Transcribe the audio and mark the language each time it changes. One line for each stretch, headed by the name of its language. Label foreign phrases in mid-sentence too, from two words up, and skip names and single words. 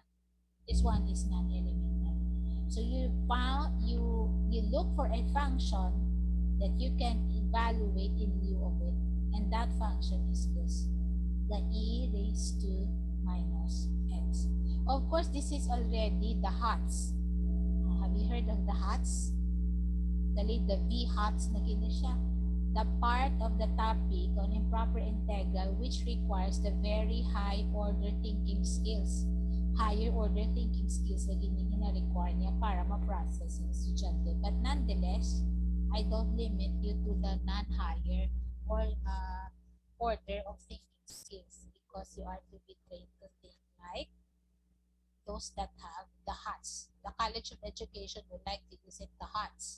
English: This one is non-elementary. So you look for a function that you can evaluate in lieu of it, and that function is this, the e raised to minus x. Of course, this is already the HOTS. Have you heard of the HOTS? The V HOTS
Hiligaynon: na gina siya.
English: The part of the topic on improper integral which requires the very high order thinking skills. Higher order thinking skills
Hiligaynon: na gina-require niya para ma-process ng estudyante.
English: But nonetheless, I don't limit you to the non-higher or order of thinking skills because you are to be trained to think like those that have the HOTS. The College of Education would like to use it, the HOTS.